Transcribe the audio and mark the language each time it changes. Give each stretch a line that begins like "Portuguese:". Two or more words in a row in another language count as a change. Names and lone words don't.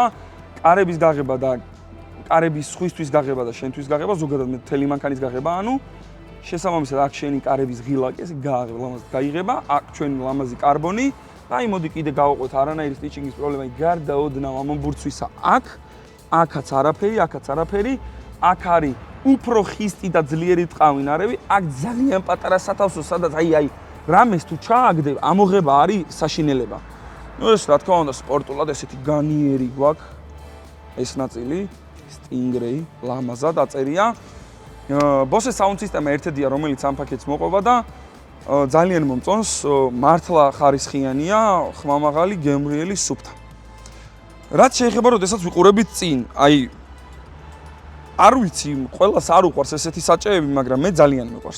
Georgian: კარების გაღება და კარების სხვისთვის გაღება და შენთვის გაღება, ზოგადად მე მთელი მანქანის გაღება, ანუ შესაბამისად აქ შენი კარების ღილაკი ესე ლამაზად გაიღება, აქ ჩვენი ლამაზი კარბონი და აი მოდი კიდე გავაყვეთ არანაირი სტიჩინგის პრობლემა, გარდა ოდნავ ამ ბურცვისა აქაც არაფერი, აქაც არაფერი, აქ არის უფრო ხისტი და ძლიერი ტყავინარები, აქ ძალიან პატარა სათავსო, სადაც აი რამეს თუ ჩააგდებ, ამოღება არის საშინელება. ნუ ეს რა თქმა უნდა სპორტულად ესეთი განიერი გვაქვს ეს ნაწილი, Stingray, ლამაზად აწერია.
English: Bose sound system
Georgian: ერთედია, რომელიც ამ პაკეტს მოყვება და ძალიან მომწონს, მართლა ხარისხიანია, ხმამაღალი, გემრიელი, სუფთა. რაც შეეხება, როდესაც ვიყურებით წინ, აი არ ვიცი, ყველას არ უყვარს ესეთი საჭეები, მაგრამ მე ძალიან მიყვარს.